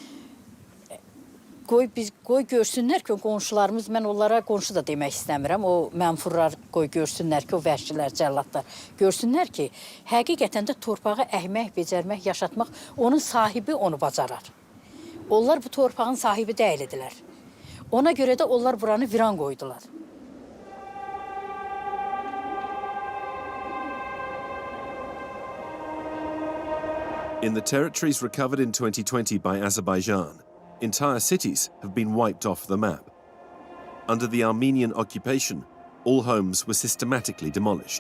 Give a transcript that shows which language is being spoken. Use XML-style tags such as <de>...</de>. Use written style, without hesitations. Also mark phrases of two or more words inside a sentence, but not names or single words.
<az>Qoy görsünlər ki, o qonşularımız, mən onlara qonşu da demək istəmirəm. O mənfurlar qoy görsünlər ki, o vəhşilər, cəllatlar görsünlər ki, həqiqətən də torpağı əhmək, becərmək, yaşatmaq, onun sahibi onu bacarar. Onlar bu torpağın sahibi deyildilər. Ona görə də onlar buranı viran qoydular.</az> <en>In the territories recovered in 2020 by Azerbaijan, entire cities have been wiped off the map. Under the Armenian occupation, all homes were systematically demolished.</en>